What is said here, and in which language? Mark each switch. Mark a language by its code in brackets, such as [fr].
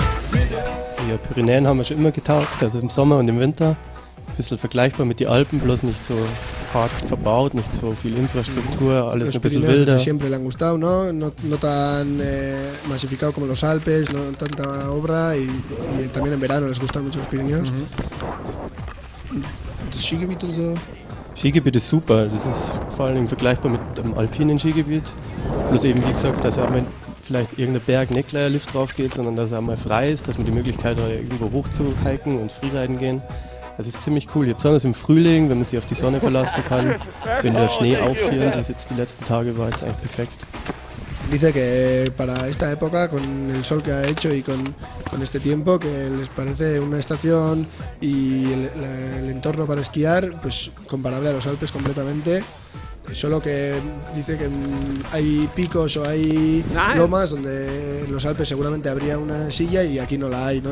[de] Die Pyrenäen haben wir schon immer getaugt, also im Sommer und im Winter. Ein bisschen vergleichbar mit den Alpen, bloß nicht so hart verbaut, nicht so viel Infrastruktur, alles ein bisschen wilder. [es] Siempre le han gustado, ¿no? No tan masificado como los Alpes, no tanta obra y también en verano les gustan mucho los Pirineos. [de] Das Skigebiet und so. Skigebiet ist super, das ist vor allem vergleichbar mit dem alpinen Skigebiet. Bloß eben, wie gesagt, dass auch vielleicht irgendein Berg nicht gleich ein Lift drauf geht, sondern dass er einmal frei ist, dass man die Möglichkeit hat, irgendwo hoch zu hiken und Freeriden gehen. Das ist ziemlich cool, besonders im Frühling, wenn man sich auf die Sonne verlassen kann, wenn der Schnee aufführt, das jetzt die letzten Tage war, ist eigentlich perfekt. [es] Dice que para esta época, con el sol que ha hecho y con este tiempo, que les parece una estación y el entorno para esquiar pues comparable a los Alpes completamente. Solo que dice que hay picos o hay lomas donde en los Alpes seguramente habría una silla y aquí no la hay, ¿no?